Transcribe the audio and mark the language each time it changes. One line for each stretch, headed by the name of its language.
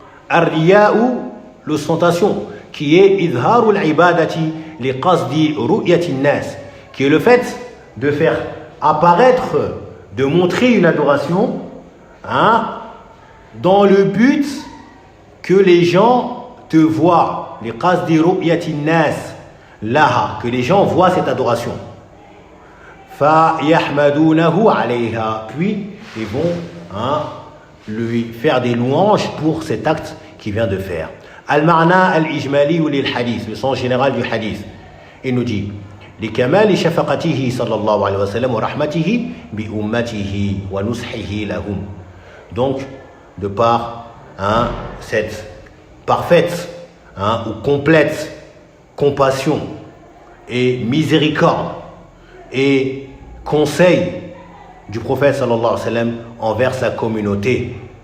French: Ar-riya'u, l'ostentation, qui est
Arabic: idharu al-ibadati li qasdi ru'yati an-nas,
French: qui est le fait de faire apparaître, de montrer une adoration, dans le but que les gens te voient,
Arabic: li qasdi ru'yati an-nas laha,
French: que les gens voient cette adoration.
Arabic: فَيَحْمَدُونَهُ عَلَيْهَا.
French: Puis, ils vont lui faire des louanges pour cet acte qu'il vient de faire.
Arabic: Al-ma'na al-ijmali
French: ou lil-hadith, le sens général du hadith. Il nous dit
Arabic: لِكَمَالِ شَفَقَتِهِ صلى الله عليه وسلم وَرَحْمَتِهِ بِأُمَّتِهِ وَنُصْحِهِ لَهُمْ.
French: Donc, de par cette parfaite ou complète compassion et miséricorde et conseil du prophète sallallahu alayhi wa sallam envers sa communauté.